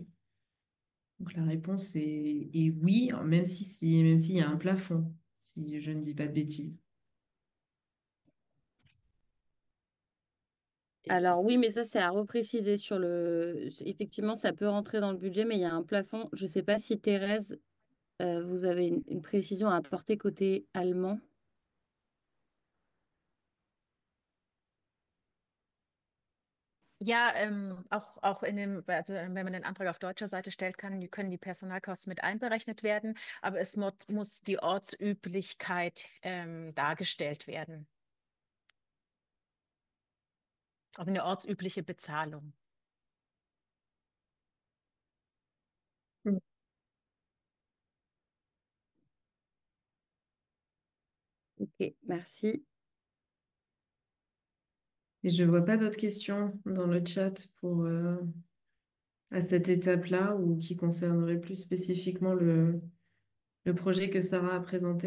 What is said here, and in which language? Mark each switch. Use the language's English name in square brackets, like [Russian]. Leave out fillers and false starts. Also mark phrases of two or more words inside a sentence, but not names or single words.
[French] Donc la réponse est oui, même s'il y a un plafond, si je ne dis pas de bêtises. Alors oui, mais ça, c'est à repréciser sur le... Effectivement, ça peut rentrer dans le budget, mais il y a un plafond. Je ne sais pas si Thérèse, vous avez une précision à apporter côté allemand. [German] Ja, auch also wenn man den Antrag auf deutscher Seite stellt, können die Personalkosten mit einberechnet werden, aber es muss die Ortsüblichkeit dargestellt werden. Also eine ortsübliche Bezahlung. [French] Ok, merci. Et je ne vois pas d'autres questions dans le chat à cette étape-là ou qui concerneraient plus spécifiquement le projet que Sarah a présenté.